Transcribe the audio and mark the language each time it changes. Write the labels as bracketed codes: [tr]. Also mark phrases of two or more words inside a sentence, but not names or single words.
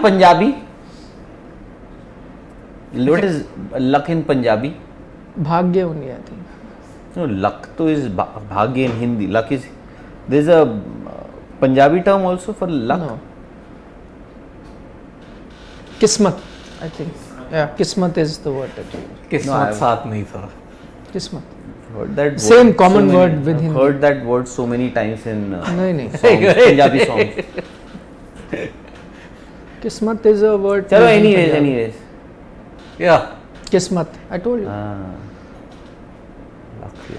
[en] Punjabi? What is luck in Punjabi? Bhagya only, I think. No, luck to is bhagya in Hindi. Luck is, there's a Punjabi term also for luck. No. Kismat, I think. Yeah, Kismat is the word that you use. [hi] किस्मत साथ नहीं था. [en] Kismat. Heard that Same word common many- word with I've Hindi. heard that word so many times in [hi] नहीं. [en] songs, Punjabi songs. Kismat is a word. Chalo, used in Punjab. anyways. Yeah. Kismat. I told you. Lucky.